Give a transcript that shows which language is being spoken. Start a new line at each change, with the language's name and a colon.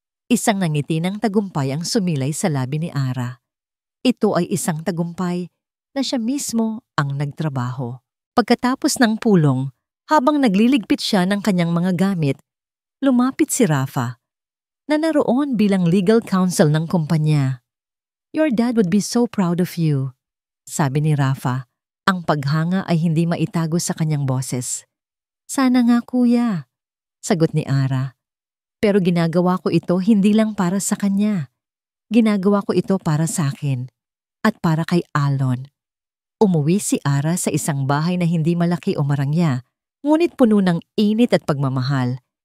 Filipino: Isang nangiti ng tagumpay ang sumilay sa labi ni Ara. Ito ay isang tagumpay na siya mismo ang nagtrabaho. Pagkatapos ng pulong, habang nagliligpit siya ng kanyang mga gamit, lumapit si Rafa, na naroon bilang legal counsel ng kumpanya.
English: "Your dad would be so proud of you,"
Filipino: sabi ni Rafa. Ang paghanga ay hindi maitago sa kanyang boses. "Sana nga kuya," sagot ni Ara. "Pero ginagawa ko ito hindi lang para sa kanya. Ginagawa ko ito para sa akin at para kay Alon." Umuwi si Ara sa isang bahay na hindi malaki o marangya, ngunit puno ng init at pagmamahal.